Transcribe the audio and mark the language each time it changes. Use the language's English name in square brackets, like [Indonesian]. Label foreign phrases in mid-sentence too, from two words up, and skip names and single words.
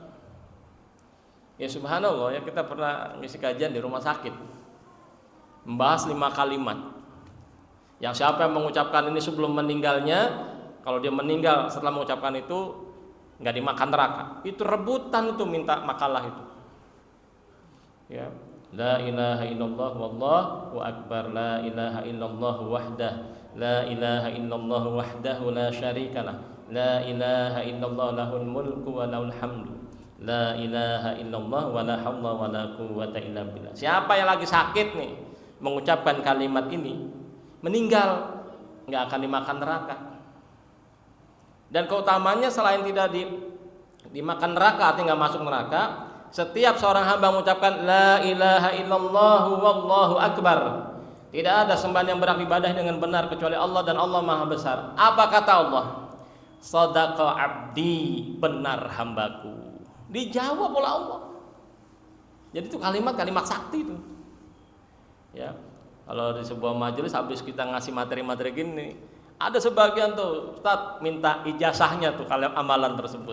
[Indonesian] Ya subhanallah, ya kita pernah ngisi kajian di rumah sakit, membahas 5 kalimat yang siapa yang mengucapkan ini sebelum meninggalnya, kalau dia meninggal setelah mengucapkan itu nggak dimakan neraka. Itu rebutan itu minta makalah itu. Ya, [Arabic] لا إله إلا الله والله أكبر، لا إله إلا الله وحده، لا إله إلا الله وحده لا شريك له، لا إله إلا الله له الملك وله الحمد، لا إله إلا الله ولا حول ولا قوة إلا بالله. [Indonesian] Siapa yang lagi sakit nih mengucapkan kalimat ini, meninggal nggak akan dimakan neraka. Dan keutamanya selain tidak dimakan neraka, artinya nggak masuk neraka, setiap seorang hamba mengucapkan [Arabic] لا إله إلا الله والله أكبر, [Indonesian] tidak ada sembahan yang berhak ibadah dengan benar kecuali Allah dan Allah Maha Besar. Apa kata Allah? [Arabic] صدق عبدي, [Indonesian] benar hambaku. Dijawab oleh Allah. Jadi itu kalimat sakti itu. Ya. Kalau di sebuah majelis habis kita ngasih materi-materi gini, ada sebagian tuh Ustaz minta ijazahnya tuh kalau amalan tersebut.